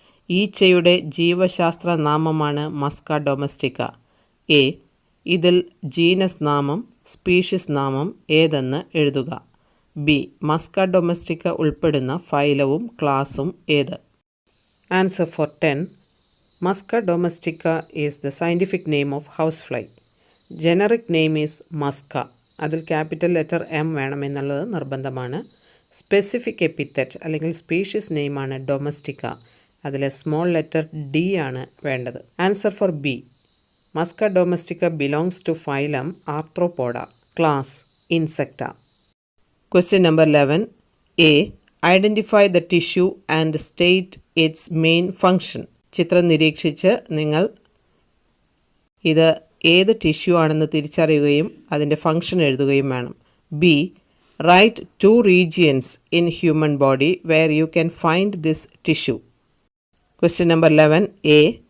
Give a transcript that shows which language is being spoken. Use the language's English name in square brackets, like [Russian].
[Malayalam] ഈച്ചയുടെ ജീവശാസ്ത്ര നാമമാണ് Musca domestica. A. ഇതിൽ genus നാമം, സ്പീഷീസ് നാമം ഏതെന്ന് എഴുതുക. ബി. മസ്ക ഡൊമസ്റ്റിക്ക ഉൾപ്പെടുന്ന ഫൈലവും ക്ലാസും ഏത്? [English] Answer for 10. Musca domestica is the scientific name of housefly. Generic name is Musca. [Malayalam] അതിൽ ക്യാപിറ്റൽ ലെറ്റർ M വേണമെന്നുള്ളത് നിർബന്ധമാണ്. സ്പെസിഫിക് എപ്പിത്തറ്റ് അല്ലെങ്കിൽ സ്പീഷീസ് നെയിമാണ് ഡൊമസ്റ്റിക്ക. അതിൽ സ്മോൾ ലെറ്റർ D ആണ് വേണ്ടത്. [English] Answer for B. Musca domestica belongs to phylum Arthropoda, class Insecta. Question number 11. A. Identify the tissue and state its main function. [Malayalam] ചിത്രം നിരീക്ഷിച്ച് നിങ്ങൾ ഇത് ഏത് ടിഷ്യൂ ആണെന്ന് തിരിച്ചറിയുകയും അതിൻ്റെ ഫങ്ഷൻ എഴുതുകയും വേണം. [English] B. Write 2 regions in human body where you can find this tissue. Question number 11. A.